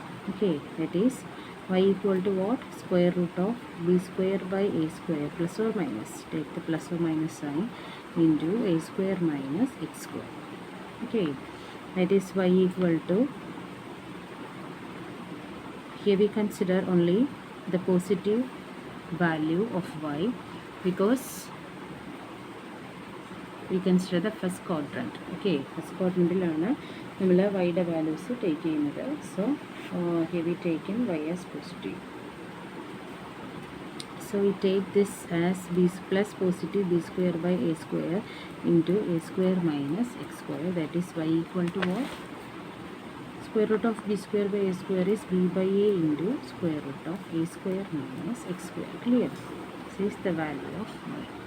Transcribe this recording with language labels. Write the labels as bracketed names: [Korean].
[English] Okay, that is y equal to what? Square root of b square by a square plus or minus, take the plus or minus sign, into a square minus x square. Okay, that is y equal to, here we consider only the positive value of y because we consider the first quadrant. [Malayalam] Okay, first quadrant നമ്മൾ വൈയുടെ values take ചെയ്യുന്നത്. [English] So here we take in y as positive. So we take this as b plus positive b square by a square into a square minus x square, that is y equal to what? Square root of b square by a square is b by a into square root of a square minus x square. Clear? This is the value of y.